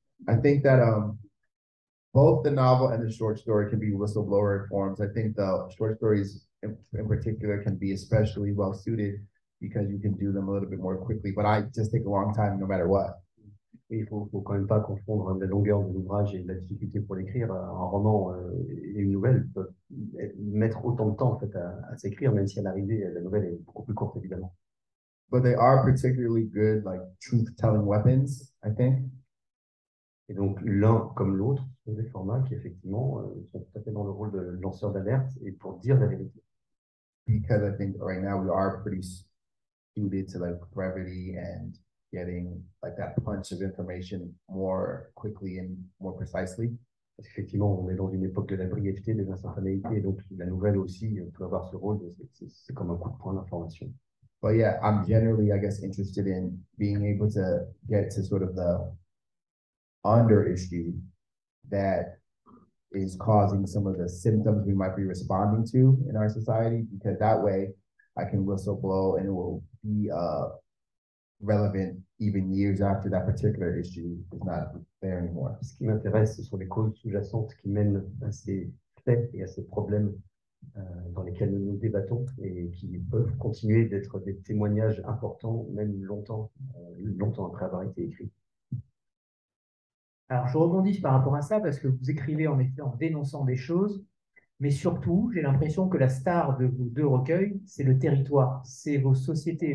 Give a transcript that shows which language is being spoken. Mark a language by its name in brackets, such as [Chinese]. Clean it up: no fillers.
[English] I think that both the novel and the short story can be whistleblower forms. I think the short stories in particular can be especially well suited because you can do them a little bit more quickly, but I just take a long time no matter what. [French] Et il faut quand même pas confondre la longueur de l'ouvrage et la difficulté pour l'écrire. Un roman et une nouvelle peuvent mettre autant de temps en fait à s'écrire, même si à l'arrivée, la nouvelle est beaucoup plus courte, évidemment. [English] But they are particularly good, like truth-telling weapons, I think. [French] Et donc, l'un comme l'autre sont des formats qui, effectivement, sont tout à fait dans le rôle de lanceur d'alerte et pour dire la vérité. [English] Because I think right now we are pretty suited to like brevity and getting like that punch of information more quickly and more precisely. [French] Parce qu'effectivement, on est dans une époque de la brièveté, des instantanéités, et donc la nouvelle aussi peut avoir ce rôle, c'est comme un coup de poing d'information. [English] But yeah, I'm generally, I guess, interested in being able to get to sort of the under issue that is causing some of the symptoms we might be responding to in our society, because that way I can whistleblow and it will be relevant even years after that particular issue is not there anymore. [French] Ce qui m'intéresse, ce sont les causes sous-jacentes qui mènent à ces faits et à ces problèmes dans lesquels nous nous débattons et qui peuvent continuer d'être des témoignages importants, même longtemps après avoir été écrits. Alors, je rebondis par rapport à ça parce que vous écrivez en effet en dénonçant des choses, mais surtout, j'ai l'impression que la star de vos deux recueils, c'est le territoire, c'est vos sociétés.